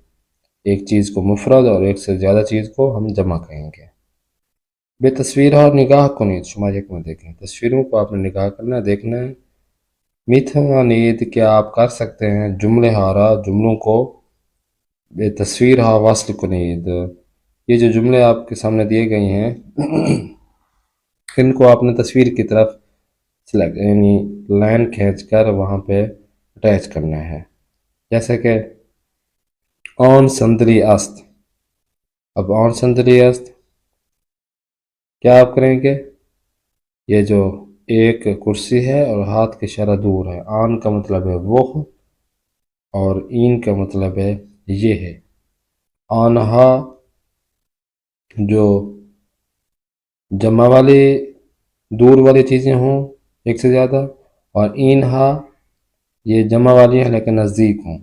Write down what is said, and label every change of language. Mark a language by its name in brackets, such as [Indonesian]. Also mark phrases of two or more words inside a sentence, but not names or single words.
[Urdu] ایک چیز کو مفرد اور ایک سے زیادہ چیز کو ہم جمع کہیں گے. [Persian] بے تصویر اور نگاہ کنید، شمار 1 [Urdu] میں دیکھیں. تصویروں کو آپ نے نگاہ کرنا ہے، دیکھنا ہے. میتھوانید، کیا آپ کر سکتے ہیں جملے ہارا جملوں کو [Persian] بے تصویر ہا وصل کنید. [Urdu] یہ جو جملے آپ کے سامنے دیے گئے ہیں ان کو آپ نے تصویر کی طرف سلیکٹ یعنی لائن کھینچ کر وہاں پہ اٹیچ کرنا ہے. جیسے کہ [Persian] آن سندری است. اب آن سندری است [Urdu] کیا آپ کریں گے؟ یہ جو ایک کرسی ہے اور ہاتھ کے اشارہ دور ہے، آن کا مطلب ہے وہ اور این کا مطلب ہے یہ ہے۔ آنہا جو جمع والی دور والی چیزیں ہوں ایک سے زیادہ، اور اینہا یہ جمع والی ہیں لیکن نزدیک ہوں۔